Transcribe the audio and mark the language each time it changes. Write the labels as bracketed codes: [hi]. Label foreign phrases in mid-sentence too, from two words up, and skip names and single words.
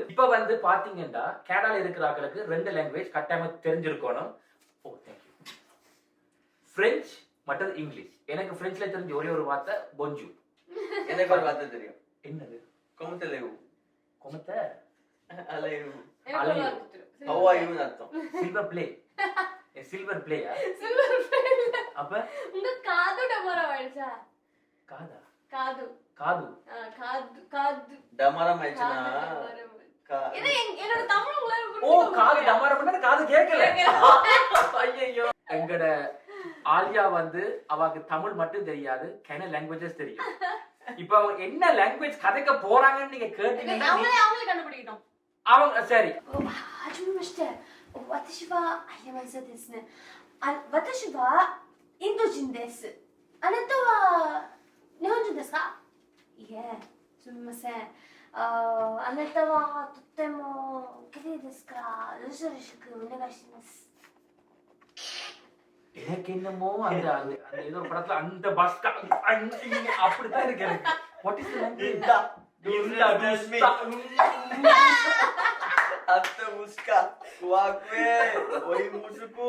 [ta] இப்ப வந்து பாத்தீங்கன்னா கனடால இருக்கிறவங்களுக்கு 2 லாங்குவேஜ் கட்டாயமா தெரிஞ்சிருக்கணும். [en] Oh thank you. [ta] பிரெஞ்சு மற்றும் இங்கிலீஷ். எனக்கு பிரெஞ்சுல தெரிஞ்ச ஒரே ஒரு வார்த்தை பொஞ்சு. எனக்கு ஒரு வார்த்தை தெரியும். என்னது? [fr] Comment allez-vous. கொமத்த அலைவு. [ta] எனக்கு [en] How are you [ta] அர்த்தம். [fr] S'il vous plaît. S'il vous plaît? அப்ப [ta] உங்க காது டமரம் ஆயிடுச்சா? காதா? காது. காது. காது காது டமரம் ஆயிடுச்சுனா இது என்னோட தமிழ் உங்களுக்கு ஓ காது டமரம்னா காது கேட்கல. ஐயோ எங்கட ஆலியா வந்து அவக்கு தமிழ் மட்டும் தெரியாது, கன லாங்குவேஜஸ் தெரியும். இப்போ அவங்க என்ன லாங்குவேஜ் கதைக்க போறாங்கன்னு நீங்க கேட்டீங்கன்னா அவங்களே கண்டுபிடிக்கணும். அவங்க சரி. [ja] 初めまして。私は山下ですね。私はインド人です。あなたは日本人ですか？いえ、すみません。あなたはとっても綺麗ですからよろしくお願いします。 [ta] எனக்கு என்னமோ அந்த அந்த ஏதோ ஒரு படத்துல அந்த பஸ் அப்படித்தான் இருக்கு எனக்கு. [en] What is the language? அத்த முஸ்கா குவாக்வே ஒய் முசுகு